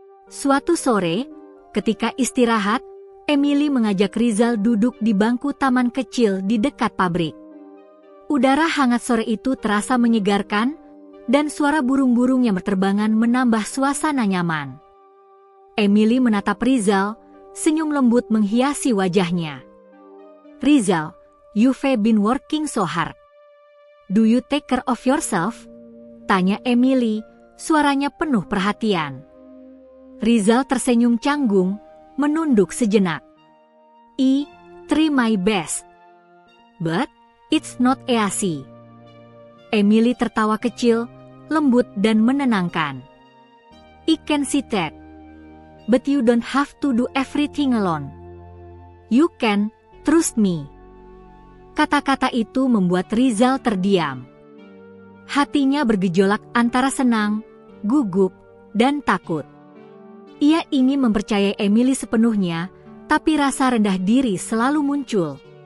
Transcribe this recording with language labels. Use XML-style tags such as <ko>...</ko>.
<id>Suatu sore, ketika istirahat, Emily mengajak Rizal duduk di bangku taman kecil di dekat pabrik. Udara hangat sore itu terasa menyegarkan, dan suara burung-burung yang berterbangan menambah suasana nyaman. Emily menatap Rizal, senyum lembut menghiasi wajahnya.</id> <en>"Rizal, you've been working so hard. Do you take care of yourself?"</en> <id>tanya Emily, suaranya penuh perhatian. Rizal tersenyum canggung, menunduk sejenak.</id> <en>"I try my best. But it's not easy."</en> <id>Emily tertawa kecil, lembut dan menenangkan.</id> <en>"I can see that. But you don't have to do everything alone. You can, trust me."</en> <id>Kata-kata itu membuat Rizal terdiam. Hatinya bergejolak antara senang, gugup, dan takut. Ia ingin mempercayai Emily sepenuhnya, tapi rasa rendah diri selalu muncul.</id>